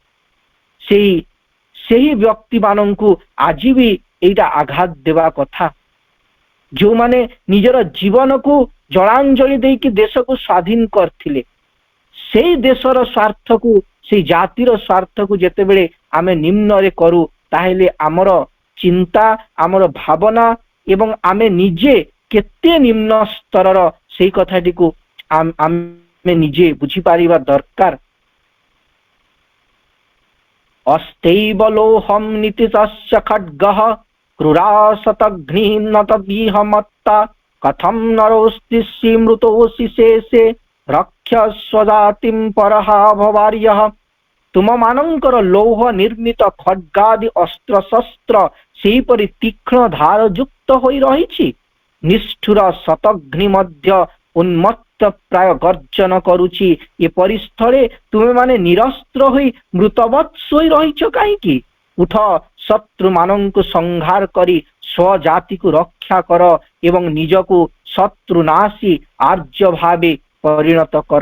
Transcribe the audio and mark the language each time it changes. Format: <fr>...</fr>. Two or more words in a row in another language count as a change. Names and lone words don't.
<or>ସେହି ବ୍ୟକ୍ତି ମାନଙ୍କୁ ଆଜି ଭି ଏଟା ଆଘାତ ଦେବା କଥା ଯୋ ମାନେ ନିଜର ଜୀବନ କୋ ଜଳାଞ୍ଜଳି ଦେଇକି ଦେଶ କୋ ସ୍ୱାଧୀନ କରିଥିଲେ ସେହି ଦେଶର ସ୍ୱାର୍ଥ କୋ ସେ ଜାତିର ସ୍ୱାର୍ଥ କୋ ଯେତେବେଳେ ଆମେ ନିମ୍ନ ରେ କରୁ ତାହେଲେ ଆମର ଚିନ୍ତା ଆମର ଭାବନା ଏବଂ ଆମେ ନିଜେ କେତେ ନିମ୍ନ ସ୍ତରର ସେହି କଥାଟି କୋ ଆମେ ନିଜେ ବୁଝି ପାରିବା ଦରକାର।</or> <sa>अस्तेव लोहम नीतितस्य खड्गः क्रूरासतघ्नि न तदीह मत्ता कथम नरोस्ति स्मृतोऽसि शेषे रक्षस्व जातिं परहा भवार्यः।</sa> <or>ତୁମ ମାନଙ୍କର ଲୌହ ନିର୍ମିତ ଖଡ୍ଗାଦି ଅସ୍ତ୍ର ଶସ୍ତ୍ର ସେହିପରି ତୀକ୍ଷ୍ଣ ଧାର ଯୁକ୍ତ ହୋଇ ରହିଛି ନିଷ୍ଠୁର ଶତଘ୍ନି ମଧ୍ୟ ଉନ୍ମତ୍ତ ପ୍ରାୟ ଗର୍ଜନ କରୁଛି ଏ ପରିସ୍ଥଳେ ତୁମେ ମାନେ ନିରସ୍ତ୍ର ହୋଇ ମୃତବତ୍ ଶୋଇ ରହିଛ କାହିଁକି ଉଠ ଶତ୍ରୁ ମାନଙ୍କୁ ସଂହାର କରି ସ୍ୱଜାତି କୋ ରକ୍ଷା କର ଏବଂ ନିଜକୋ ଶତ୍ରୁନାଶୀ ଆର୍ଯ୍ୟ ଭାବେ ପରିଣତ କର।</or>